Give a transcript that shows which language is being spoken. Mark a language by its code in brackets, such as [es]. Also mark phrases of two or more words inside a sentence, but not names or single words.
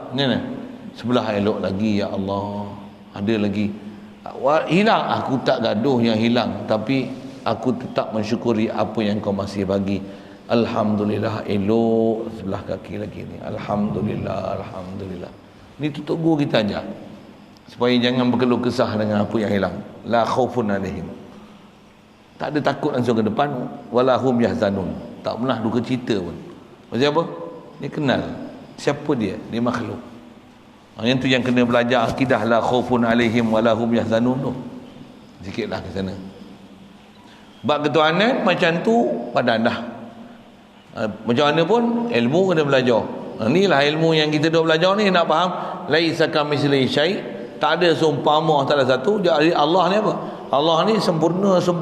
[ms] Ni sebelah elok lagi, [ar] يا الله. [ms] Ada lagi. Hilang, aku tak gaduh yang hilang, tapi aku tetap mensyukuri apa yang kau masih bagi. Alhamdulillah, elok sebelah kaki lagi ni. Alhamdulillah, alhamdulillah. Ni tutup guru kita aja, supaya jangan berkeluh kesah dengan apa yang hilang. [ar] لا خوف عليهم. [ms] Tak ada takut langsung ke depan. [ar] ولا هم يحزنون. [ms] Tak pernah duka cita pun. Macam apa? Dia kenal siapa dia. Dia makhluk. Yang tu yang kena belajar akidah [ar] لا خوف عليهم ولا هم يحزنون [ms] tu. Sikitlah ke sana. Bab ketuhanan macam tu padan dah. Macam mana pun ilmu kena belajar. Inilah ilmu yang kita dah belajar ni, nak faham [ar] ليس كمثله شيء'. [ms] Tak ada seumpama tak ada satu. Jadi Allah ni apa? Allah ni sempurna.